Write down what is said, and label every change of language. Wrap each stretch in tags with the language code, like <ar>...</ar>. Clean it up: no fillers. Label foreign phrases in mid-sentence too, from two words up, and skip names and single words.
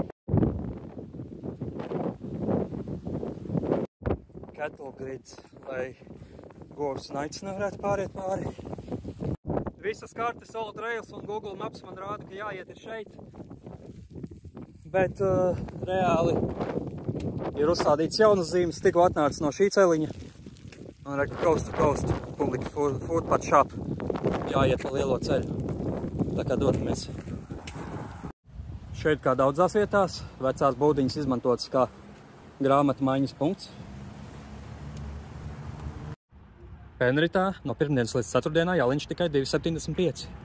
<en>Cattle grids,</en> <lv>lai govs un aitas nevarētu pāriet pāri. Visas kartes, All Trails un Google Maps man rāda, ka jāiet ir šeit. Bet reāli ir uzstādīts jaunas zīmes, tikko atnācis no šī celiņa. Un reku</lv> <en>coast to coast, public footpath shop.</en> <lv>Jāiet pa lielo ceļu. Tā kā dodamies. Šeit, kā daudzās vietās, vecās būdiņas izmantotas kā grāmatu maiņas punkts. Penritā no pirmdienas līdz ceturtdienā jaliņš tikai 2,75.</lv>